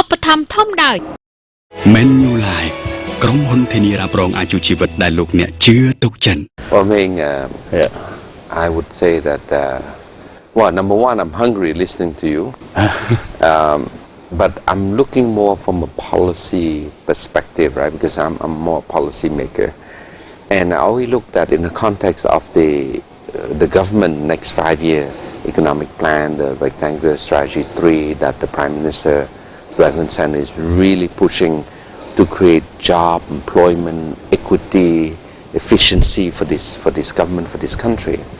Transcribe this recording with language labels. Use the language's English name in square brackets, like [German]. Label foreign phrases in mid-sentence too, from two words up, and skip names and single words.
[Khmer] ำท่อมได้ Manulife ក្រុមហ៊ុនធានារ៉ាប់រងអាយុជីវិតដែលលោកអ្នកជឿទុកចិត្ត [English] Well, Meng, I would say that well, number one, I'm hungry listening to you, but I'm looking more from a policy perspective, right? Because I'm more a policy maker, and I always looked at in the context of the government next 5-year economic plan, the rectangular strategy 3 that the Prime Minister Sen is really pushing to create job, employment, equity, efficiency for this government, for this country.